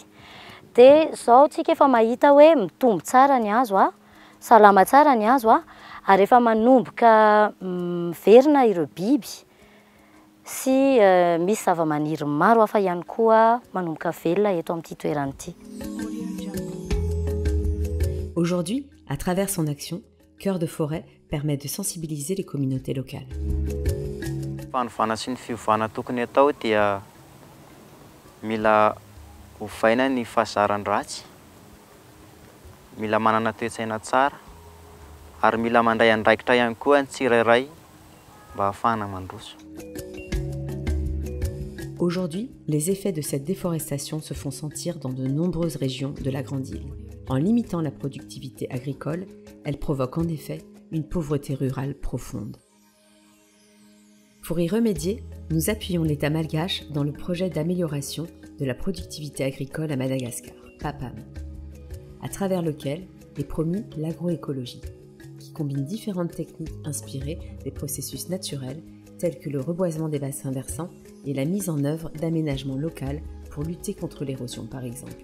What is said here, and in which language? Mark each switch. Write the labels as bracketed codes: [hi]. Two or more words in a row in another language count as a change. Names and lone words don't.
[mg] Dia zao tsika efa mahita hoe mitombo tsara ny hazo salama tsara ny hazo ary efa manomboka miverina ireo biby sy misy zava-maniry maro hafa ihany koa manomboka velona eto amin'ity toerana ity. [fr] Aujourd'hui, à travers son action, Cœur de Forêt permet de sensibiliser les communautés locales. [mg] Fanovana sy ny fiovana tokony atao dia mila hovaina ny fahazaran'ny ratsy, mila manana toe-tsaina tsara, ary mila mandray andraikitra ihany koa ny tsirairay mba hahafahana mandroso. [fr] Aujourd'hui, les effets de cette déforestation se font sentir dans de nombreuses régions de la Grande Île. En limitant la productivité agricole, elle provoque en effet une pauvreté rurale profonde. Pour y remédier, nous appuyons l'État malgache dans le projet d'amélioration de la productivité agricole à Madagascar, PAPAM, à travers lequel est promu l'agroécologie, qui combine différentes techniques inspirées des processus naturels tels que le reboisement des bassins versants et la mise en œuvre d'aménagements locaux pour lutter contre l'érosion par exemple.